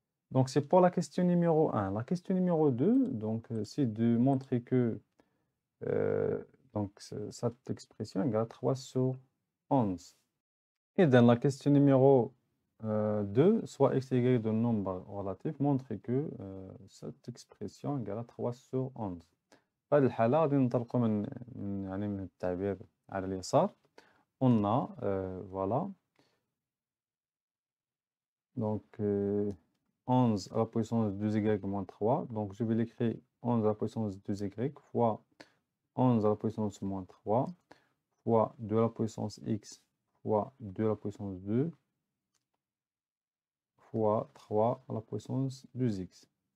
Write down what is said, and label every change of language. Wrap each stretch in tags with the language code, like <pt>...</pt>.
<fr>Donc, c'est pour la question numéro 1. La question numéro 2, donc, c'est de montrer que donc, cette expression égale 3 sur 11. Et dans la question numéro 2, soit x et y de nombre relatif, montrer que cette expression égale 3 sur 11.</fr> <ar>في هذه الحالة غادي ننطلقوا من التعبير على اليسار.</ar> <fr>On a, voilà, donc 11 à la puissance 2y moins 3. Donc, je vais l'écrire 11 à la puissance 2y fois 11 à la puissance moins 3 fois 2 à la puissance x fois 2 à la puissance 2 fois 3 à la puissance 2x.</fr>